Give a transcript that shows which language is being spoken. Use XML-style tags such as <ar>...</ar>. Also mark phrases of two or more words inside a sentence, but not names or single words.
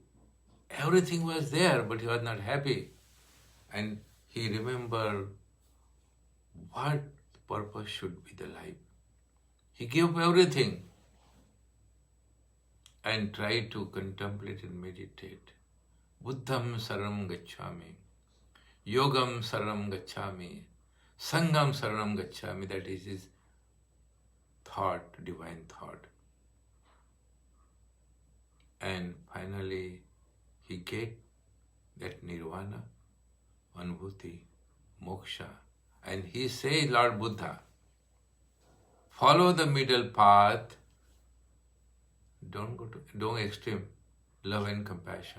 <en>Everything was there, but he was not happy. And he remembered what purpose should be the life. He gave up everything and tried to contemplate and meditate.</en> <pi>Buddham saranam gacchami, yogam saranam gacchami, sangam saranam gacchami.</pi> <en>That is his thought, divine thought. And finally, he get that nirvana, anubhuti, moksha. And he says, Lord Buddha, follow the middle path, don't extreme, love and compassion.</en>